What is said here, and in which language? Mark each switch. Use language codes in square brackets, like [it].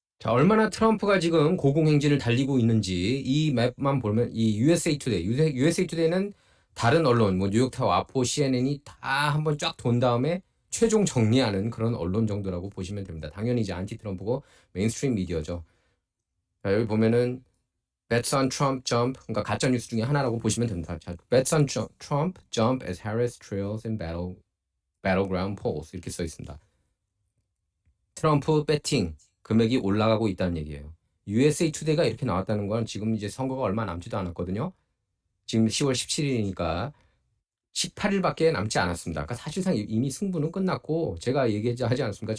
[ko] 자, 얼마나 트럼프가 지금 고공행진을 달리고 있는지 이 맵만 보면 이 USA 투데이는 다른 언론, 뉴욕타워, 아포, CNN이 다 한번 쫙 돈 다음에 최종 정리하는 그런 언론 정도라고 보시면 됩니다. 당연히 이제 안티 트럼프고 메인스트림 미디어죠. 자, 여기 보면은 [en] Bets on Trump jump, [ko] 그러니까 가짜 뉴스 중에 하나라고 보시면 됩니다. 자, [en] Bets on Trump jump as Harris trails in battleground polls [ko] 이렇게 써 있습니다. 트럼프 배팅 금액이 올라가고 있다는 얘기예요. USA 투데이가 이렇게 나왔다는 건 지금 이제 선거가 얼마 남지도 않았거든요. 지금 10월 17일이니까 18일밖에 남지 않았습니다. 그러니까 사실상 이미 승부는 끝났고 제가 얘기하지 않았습니까?